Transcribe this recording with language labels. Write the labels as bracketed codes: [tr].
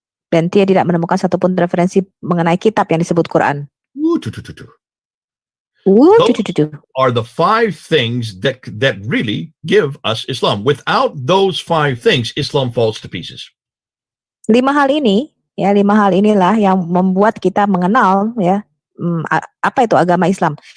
[id] Dan dia tidak menemukan satupun referensi mengenai kitab yang disebut Quran. [en] Those are the 5 things that really give us Islam. Without those 5 things, Islam falls to pieces. [id] 5 hal inilah yang membuat kita mengenal ya apa itu agama Islam.